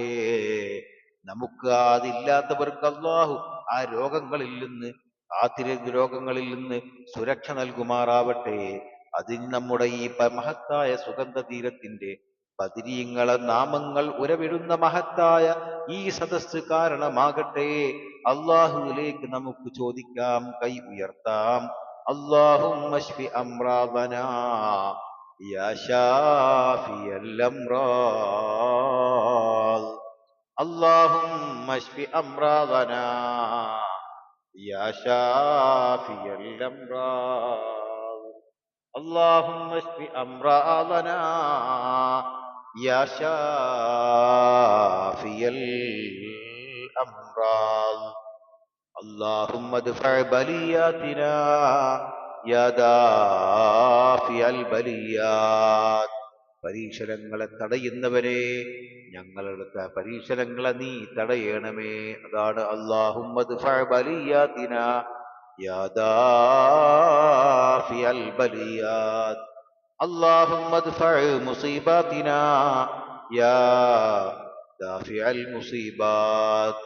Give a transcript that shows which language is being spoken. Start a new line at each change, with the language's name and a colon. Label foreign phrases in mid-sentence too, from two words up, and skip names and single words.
Malayalam: നമുക്ക് അതില്ലാത്തവർക്ക് അള്ളാഹു ആ രോഗങ്ങളിൽ നിന്ന്, രോഗങ്ങളിൽ നിന്ന് സുരക്ഷ നൽകുമാറാവട്ടെ. അതിന് നമ്മുടെ ഈ മഹത്തായ സുഗന്ധ തീരത്തിന്റെ ബദരീങ്ങളെ നാമങ്ങൾ ഉരവിടുന്ന മഹത്തായ ഈ സദസ്സ് കാരണമാകട്ടെ. അള്ളാഹുവിലേക്ക് നമുക്ക് ചോദിക്കാം, കൈ ഉയർത്താം.
Arabic: اللهم اشف أمراضنا يا شافي الأمراض. اللهم اشف أمراضنا يا شافي الأمراض. اللهم اشف أمراضنا يا شافي الأمراض. اللهم ادفع بلياتنا يا دافع البليات.
Malayalam: പരീക്ഷണങ്ങളെ തടയുന്നവരെ, ഞങ്ങളുടെ പരീക്ഷണങ്ങളെ നീ തടയണമേ.
Arabic: അതാണ് اللهم ادفع بلياتنا يا دافع البليات. اللهم ادفع مصيباتنا يا دافع المصيبات.